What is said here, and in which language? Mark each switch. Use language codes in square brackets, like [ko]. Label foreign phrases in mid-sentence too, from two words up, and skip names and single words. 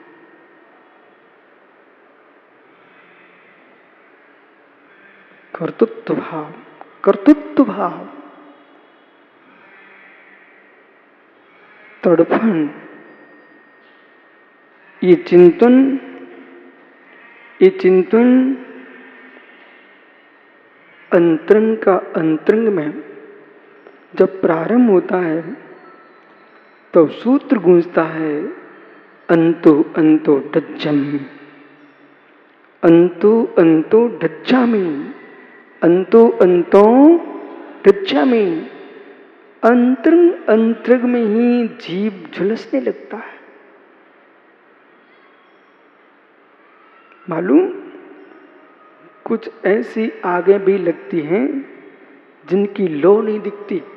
[hi] कर्तृत्व भाव, तड़फन, ये चिंतन अंतरंग का अंतरंग में जब प्रारंभ होता है, तो सूत्र गूंजता है, [pra] अंतो अंतो डज्जम, अंतो अंतो डज्जामि, अंतो अंतो डज्जामि। [hi] अंतरंग में ही जीव झुलसने लगता है। मालूम, कुछ ऐसी आगे भी लगती हैं जिनकी लो नहीं दिखती।